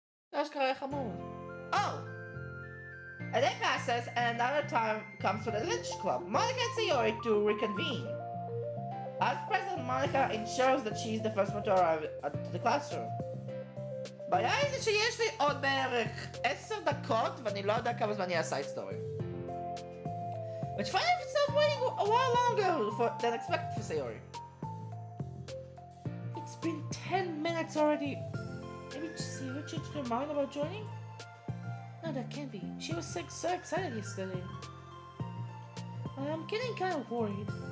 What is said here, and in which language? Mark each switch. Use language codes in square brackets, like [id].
[en] Dat is krijg חמוד. Oh! A day passes and another time comes for the lunch club. Monica and Sayori to reconvene. As president, Monica ensures that she is the first one to arrive at the classroom. [he] הבעיה היא זה שיש לי עוד בערך 10 דקות ואני לא יודע כמה זמן יהיה הסייד סטורי. [en] Which find itself waiting a while longer than expected for Sayori. It's been 10 minutes already. Maybe Sayori changed her mind about joining? No, that can't be. She was so excited yesterday. I'm getting kind of worried.